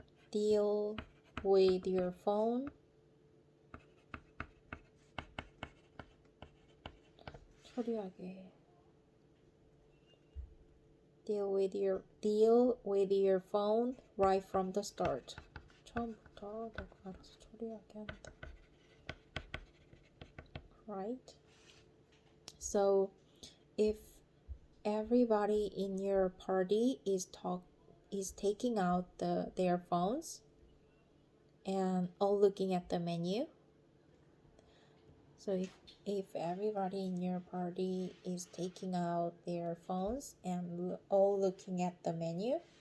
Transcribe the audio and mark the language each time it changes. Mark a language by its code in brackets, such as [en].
[en] deal with your phone 처리하게 deal with your phone right from the start. [ko] 처음부터 내가 알아서 처리하게 한다. [en] Right? So if everybody in your party is taking out their phones and all looking at the menu, so if everybody in your party is taking out their phones and all looking at the menu,